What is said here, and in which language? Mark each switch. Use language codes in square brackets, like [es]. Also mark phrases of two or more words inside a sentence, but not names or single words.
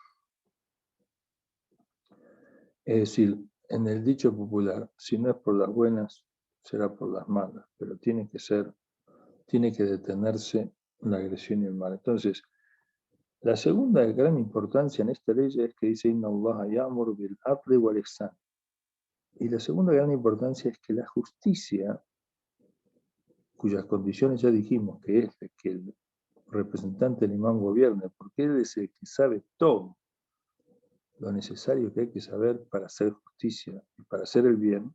[es] Es decir, en el dicho popular, si no es por las buenas, será por las malas, pero tiene que detenerse la agresión y el mal. Entonces, la segunda de gran importancia en esta ley es que dice [ar] إن الله يأمر بالعدل والإحسان. [es] Y la segunda gran importancia es que la justicia, cuyas condiciones ya dijimos que es que el representante del imán gobierne, porque él es el que sabe todo lo necesario que hay que saber para hacer justicia y para hacer el bien.